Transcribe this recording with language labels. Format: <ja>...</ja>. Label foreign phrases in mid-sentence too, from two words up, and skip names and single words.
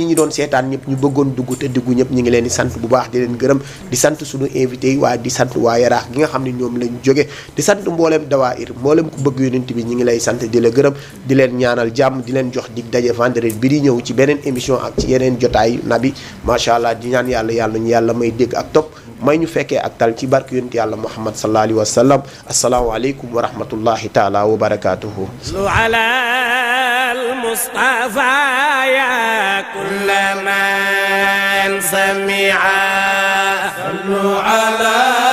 <wo>ñi doon seetaan ñëpp ñu bëggoon dugg te dugg ñëpp ñi ngi leen di sant bu baax di leen gërëm di sant suñu invité yi waaye di sant waa Yaraax gi nga xam ne ñoom lañ jóge di sant mboolem dawaayir mboolem ku bëgg yonent bi ñi ngi lay sant di la gërëm di leen ñaanal jàmm di leen jox dig daje vendredi bi di ñëw ci beneen émission ak ci yeneen jotaay nabi macha allah di ñaan yàlla ñu yàlla may dégg ak topp may ñu fekkee ak tal ci barke yonent yàlla Muhammad</wo> <ar>صلى الله عليه وسلم السلام عليكم ورحمة الله تعالى وبركاته المصطفى يا كل من سمع صلوا على</ar>